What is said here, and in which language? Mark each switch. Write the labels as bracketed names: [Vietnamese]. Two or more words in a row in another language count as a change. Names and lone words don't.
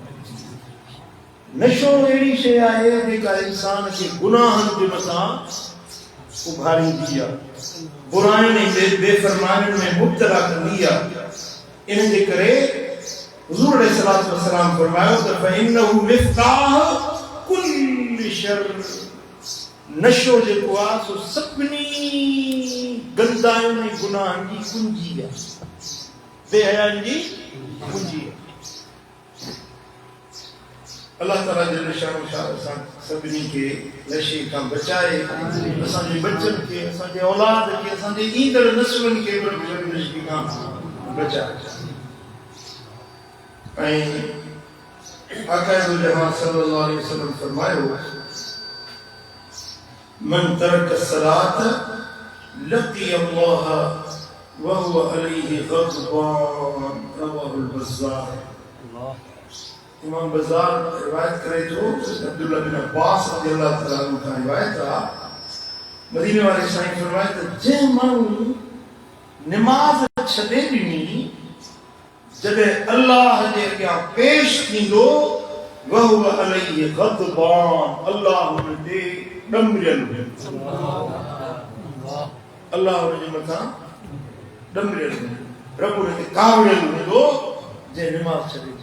[Sindhi] नशो अहिड़ी शइ आहे जेका इंसान खे गुनाहनि जे मथां उभारींदी आहे, बुराइयुनि ऐं बेफ़रमानियुनि में मुब्तला कंदी आहे। इन जे करे हुज़ूर [Arabic] عليه الصلاة والسلام [Sindhi] फरमायो त [Arabic] فإنه مفتاح كل شر. [Sindhi] नशो जेको आहे सो सभिनी गंदायुनि ऐं गुनाहनि जी कुंजी आहे, बेहयानि जी कुंजी आहे। अल्लाह ताला जल शान असां सभिनी खे नशे खां बचाए, असांजे बचनि खे, असांजे औलाद खे, असांजे ईंदड़ नस्लनि खे नशे खां बचाए। आकाए जहां [Arabic] صلى الله عليه وسلم फरमायो من ترك صلاة لقي الله و هو عليه غضبان رواه البزار. [Sindhi] इमाम बज़्ज़ार रिवायत करे तो अब्दुल्लाह बिन अब्बास [Arabic] رضي الله تعالى عنه [Urdu] کا روایت ہے [Sindhi] मदीने वाले साईं फरमाए तो जे मानू नमाज छॾे ॾिनी जॾहिं अल्लाह जे अॻियां पेश थींदो [Arabic] وهو عليه غضبان [Sindhi] अल्लाह हुन ते ॾमरियल अल्लाह हुन जे मथां ॾमरियल रब हुन ते कावड़ियल हूंदो जे नमाज़ छॾे ॾिनी।